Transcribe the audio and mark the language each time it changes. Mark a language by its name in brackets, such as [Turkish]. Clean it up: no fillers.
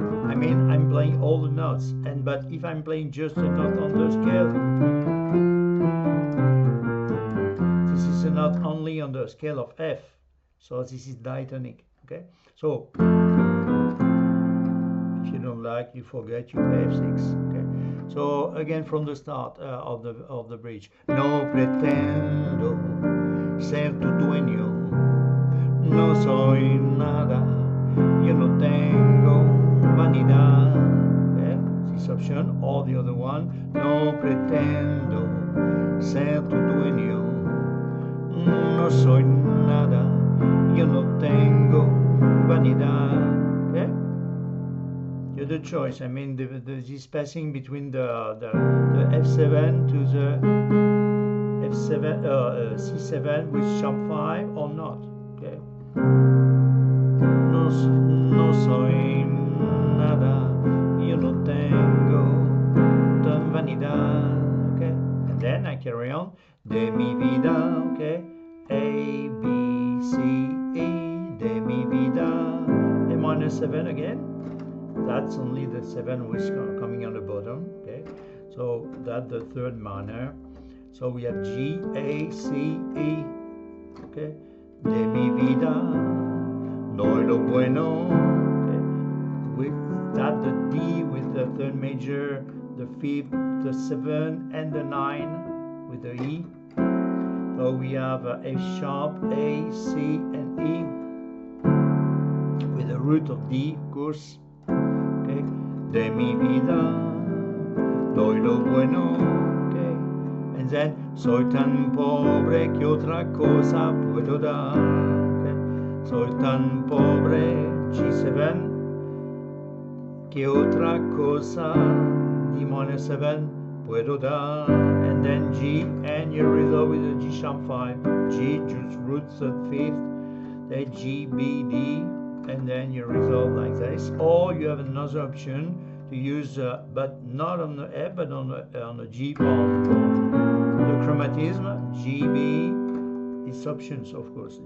[English] I mean, I'm playing all the notes, but if I'm playing just a note on the scale, this is a note only on the scale of F, so this is diatonic, okay? So, if you don't like, you forget, you play F6, okay? So, again from the start of the bridge. [Spanish] No pretendo ser tu dueño, no soy nada, yo no tengo vanidad, okay? [English] This option, or the other one, [Spanish] no pretendo ser tu dueño, no soy nada, yo no tengo vanidad, [English] okay? You have the choice. I mean, this passing between the F7 to the F7, C7 with sharp 5 or not, okay? [Spanish] No soy nada, yo no tengo tan vanidad, okay? [English] And then I carry on. [Spanish] De mi vida, [English] okay? A, B, C, E, [Spanish] de mi vida. [English] A minor 7 again. That's only the 7 which is coming on the bottom, okay? So that's the third minor. So we have G, A, C, E. [Spanish] Okay, de mi vida, doy lo bueno. [English] Okay, with that the D with the third major, the fifth, the 7, and the 9 with the E. So we have F sharp, A, C, and E with the root of D, of course. [Spanish] Okay, de mi vida, doy lo bueno. [English] Okay, and then [Spanish] soy tan pobre que otra cosa puedo dar. Okay, soy tan pobre, G7, que otra cosa, D minor 7, puedo dar. [English] And then G, and you resolve with the G sharp 5. G, just root 5th, then G, B, D, and then you resolve like this. Or you have another option to use, but not on the F, but on the G part. The chromatism, G, B, it's options, of course.